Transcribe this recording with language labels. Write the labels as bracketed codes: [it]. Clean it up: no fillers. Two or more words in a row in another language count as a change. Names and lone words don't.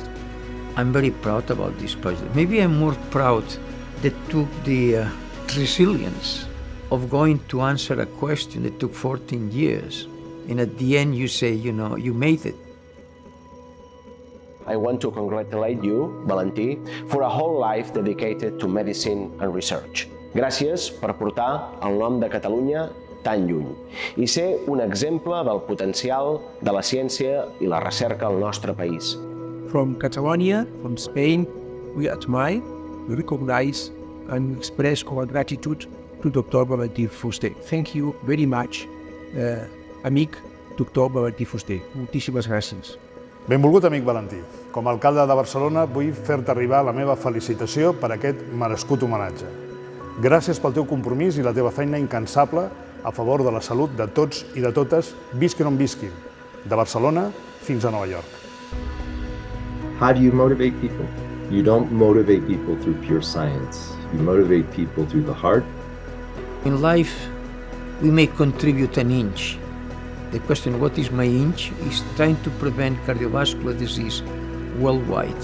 [en] I'm very proud about this project. Maybe I'm more proud that took the resilience of going to answer a question that took 14 years. And at the end you say, you made it. I want to congratulate you, Valentí, for a whole life dedicated to medicine and research. [ca] Gràcies per portar el nom de Catalunya tan lluny i ser un exemple del potencial de la ciència i la recerca al nostre país. [en] From Catalonia, from Spain, we admire, we recognize and express our gratitude to Dr. Valentín Fuster. Thank you very much, amic Dr. Valentín Fuster. [ca] Moltíssimes gràcies. Benvolgut amic Valentí. Com a alcalde de Barcelona vull fer-te arribar la meva felicitació per aquest merescut homenatge. Gràcies pel teu compromís i la teva feina incansable a favor de la salut de tots i de totes, visquin on visquin, de Barcelona fins a Nova York. [en] How do you motivate people? You don't motivate people through pure science. You motivate people through the heart. In life, we may contribute an inch. The question, what is my inch, is trying to prevent cardiovascular disease worldwide.